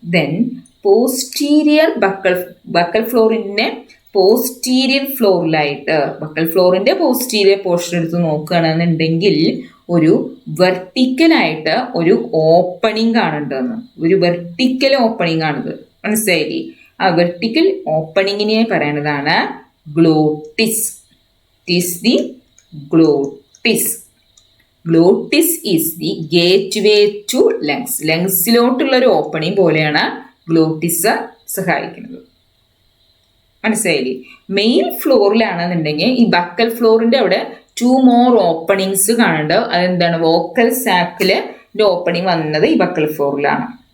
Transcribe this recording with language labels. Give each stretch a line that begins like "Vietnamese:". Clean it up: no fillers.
Malayalam: Then posterior buccal ഫ്ലോറിനെ posterior ഫ്ലോറിലായിട്ട്, buccal ഫ്ലോറിന്റെ posterior portion എടുത്ത് നോക്കുകയാണെന്നുണ്ടെങ്കിൽ ഒരു വെർട്ടിക്കലായിട്ട് ഒരു ഓപ്പണിംഗ് കാണുന്നുണ്ടെന്ന്. ഒരു വെർട്ടിക്കൽ ഓപ്പണിംഗ് ആണിത്, മനസ്സിലായില്ലേ? ആ വെർട്ടിക്കൽ ഓപ്പണിങ്ങിനെ പറയുന്നതാണ് glottis.
English: Is the glottis. Glottis is the gateway to lungs.
Malayalam: ലങ്സിലോട്ടുള്ള ഒരു ഓപ്പണിംഗ് പോലെയാണ് ഗ്ലോട്ടിസ് സഹായിക്കുന്നത്, മനസ്സിലായില്ലേ? മെയിൻ ഫ്ലോറിലാണെന്നുണ്ടെങ്കിൽ ഈ ബക്കൽ ഫ്ലോറിന്റെ അവിടെ 2 more ഓപ്പണിങ്സ് കാണുന്നുണ്ട്. അതെന്താണ്, വോക്കൽ സാക്കില് ഓപ്പണിംഗ് വന്നത് ഈ ബക്കൽ ഫ്ലോറിലാണ്.